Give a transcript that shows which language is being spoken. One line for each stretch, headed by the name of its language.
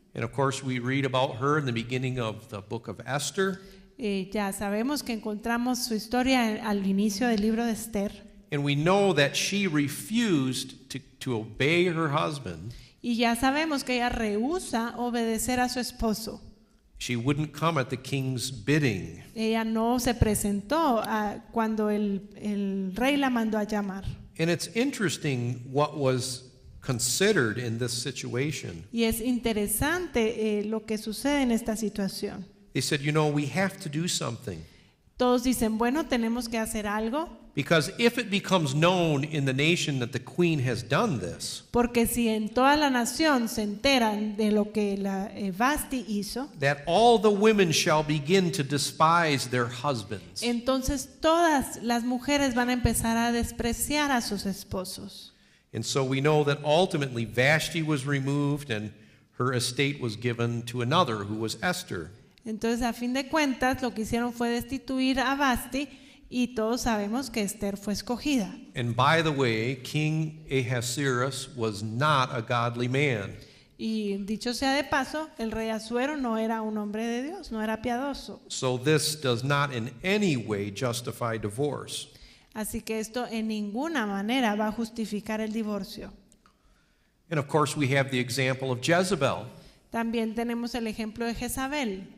English: And of course, we read about her in the beginning of the book of Esther.
Spanish: Ya sabemos que encontramos su historia al inicio del libro de Esther.
English: And we know that she refused to obey her husband.
Spanish: Y ya sabemos que ella rehúsa obedecer a su esposo.
English: She wouldn't come at the king's bidding.
Spanish: Ella no se presentó cuando el rey la mandó a llamar.
English: And it's interesting what was considered in this situation.
Spanish: Y es interesante lo que sucede en esta situación.
English: They said, you know, we have to do something.
Spanish: Todos dicen, bueno, tenemos que hacer algo.
English: Because if it becomes known in the nation that the queen has done this,
Spanish: Porque si en toda la nación se enteran de lo que Vasti hizo,
English: that all the women shall begin to despise their husbands.
Spanish: entonces todas las mujeres van a empezar a despreciar a sus esposos.
English: And so we know that ultimately Vashti was removed and her estate was given to another, who was Esther.
Spanish: Entonces, a fin de cuentas, lo que hicieron fue destituir a Vasti y todos sabemos que Esther fue escogida.
English: And by the way, King Ahasuerus was not a godly man.
Spanish: Y dicho sea de paso, el rey Asuero no era un hombre de Dios, no era piadoso.
English: So this does not in any way justify divorce.
Spanish: Así que esto en ninguna manera va a justificar el divorcio.
English: And of course we have the example of Jezebel,
Spanish: También tenemos el ejemplo de Jezabel,